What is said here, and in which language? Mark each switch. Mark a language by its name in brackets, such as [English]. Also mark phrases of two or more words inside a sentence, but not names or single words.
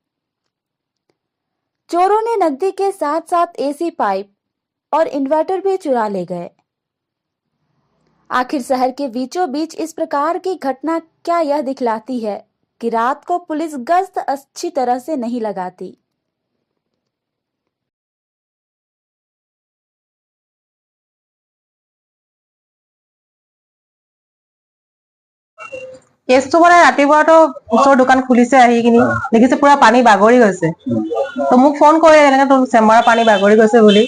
[Hindi] चोरों ने नकदी के साथ साथ एसी पाइप और इन्वर्टर भी चुरा ले गए। आखिर शहर के बीचों बीच इस प्रकार की घटना क्या यह दिखलाती है कि रात को पुलिस गश्त अच्छी तरह से नहीं लगाती। [Assamese] কেছটো মানে ৰাতিপুৱাটো ওচৰৰ দোকান খুলিছে, আহি কিনি দেখিছে পুৰা পানী বাগৰি গৈছে। তো মোক ফোন কৰে এনেকে তোৰ চেম্বাৰৰ পানী বাগৰি গৈছে বুলি।